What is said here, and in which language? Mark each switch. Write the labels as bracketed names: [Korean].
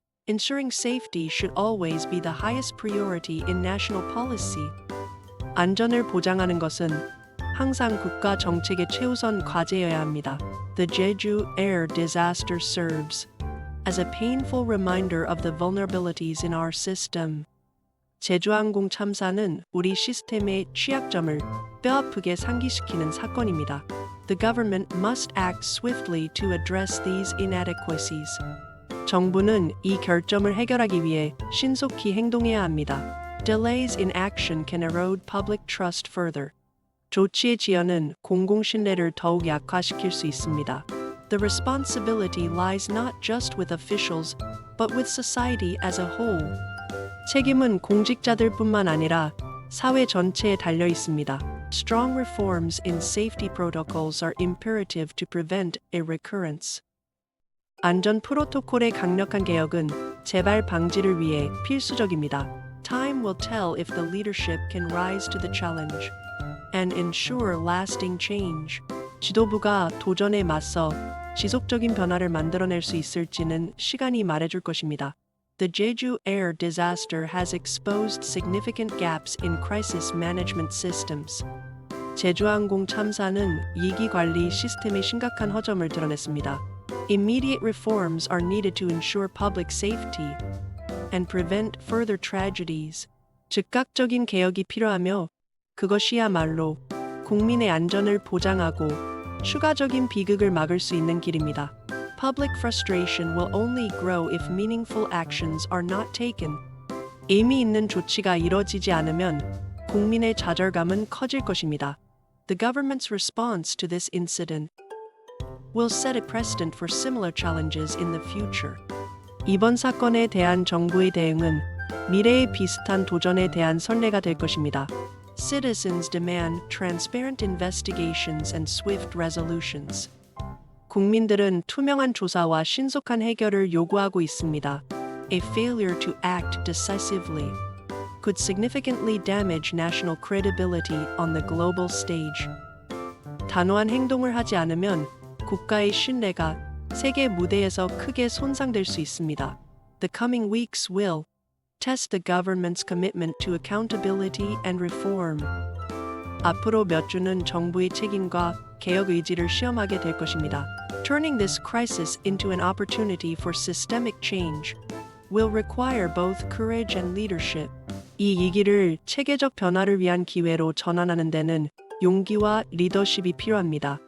[English] Ensuring safety should always be the highest priority in national policy. [Korean] 안전을 보장하는 것은 항상 국가 정책의 최우선 과제여야 합니다. [English] The Jeju air disaster serves as a painful reminder of the vulnerabilities in our system. [Korean] 제주항공 참사는 우리 시스템의 취약점을 뼈아프게 상기시키는 사건입니다. [English] The government must act swiftly to address these inadequacies. [Korean] 정부는 이 결점을 해결하기 위해 신속히 행동해야 합니다. [English] Delays in action can erode public trust further. [Korean] 조치의 지연은 공공 신뢰를 더욱 약화시킬 수 있습니다. [English] The responsibility lies not just with officials, but with society as a whole. [Korean] 책임은 공직자들뿐만 아니라 사회 전체에 달려 있습니다. [English] Strong reforms in safety protocols are imperative to prevent a recurrence. [Korean] 안전 프로토콜의 강력한 개혁은 재발 방지를 위해 필수적입니다. [English] Time will tell if the leadership can rise to the challenge and ensure lasting change. [Korean] 지도부가 도전에 맞서 지속적인 변화를 만들어낼 수 있을지는 시간이 말해줄 것입니다. [English] The Jeju air disaster has exposed significant gaps in crisis management systems. [Korean] 제주항공 참사는 위기 관리 시스템의 심각한 허점을 드러냈습니다. [English] Immediate reforms are needed to ensure public safety and prevent further tragedies. [Korean] 즉각적인 개혁이 필요하며 그것이야말로 국민의 안전을 보장하고 추가적인 비극을 막을 수 있는 길입니다. [English] Public frustration will only grow if meaningful actions are not taken. [Korean] 의미 있는 조치가 이뤄지지 않으면 국민의 좌절감은 커질 것입니다. [English] The government's response to this incident will set a precedent for similar challenges in the future. [Korean] 이번 사건에 대한 정부의 대응은 미래의 비슷한 도전에 대한 선례가 될 것입니다. [English] Citizens demand transparent investigations and swift resolutions. [Korean] 국민들은 투명한 조사와 신속한 해결을 요구하고 있습니다. [English] A failure to act decisively could significantly damage national credibility on the global stage. [Korean] 단호한 행동을 하지 않으면 국가의 신뢰가 세계 무대에서 크게 손상될 수 있습니다. [English] The coming weeks will test the government's commitment to accountability and reform. [Korean] 앞으로 몇 주는 정부의 책임과 개혁 의지를 시험하게 될 것입니다. [English] Turning this crisis into an opportunity for systemic change will require both courage and leadership. [Korean] 이 위기를 체계적 변화를 위한 기회로 전환하는 데는 용기와 리더십이 필요합니다.